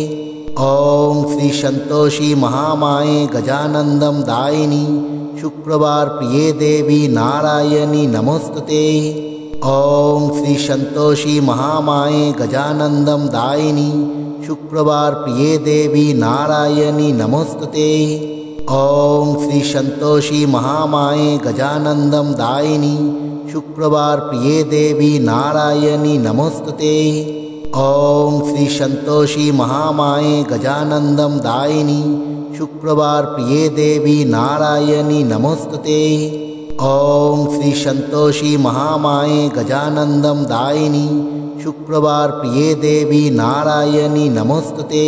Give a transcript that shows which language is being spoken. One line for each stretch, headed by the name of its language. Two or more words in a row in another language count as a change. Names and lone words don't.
Sanskrit: ওং শ্রী সন্তোষী মহামায়ে গজানন্দম দায়িনী শুক্রবার প্রিয়ে দেবী নারায়ণী নমস্তুতে। ওং শ্রী সন্তোষী মহামায়ে গজানন্দম দায়িনী শুক্রবার প্রিয়ে দেবী নারায়ণী নমস্তুতে। ওং শ্রী সন্তোষী মহামায়ে গজানন্দম দায়িনী शुक्रवार प्रिये देवी नारायणी नमोस्तुते। ओम श्री संतोषी महामाये गजानंदम दायिनी शुक्रवार प्रिये देवी नारायणी नमोस्तुते। ओम श्री संतोषी महामाये गजानंदम दायिनी शुक्रवार प्रिये देवी नारायणी नमोस्तुते।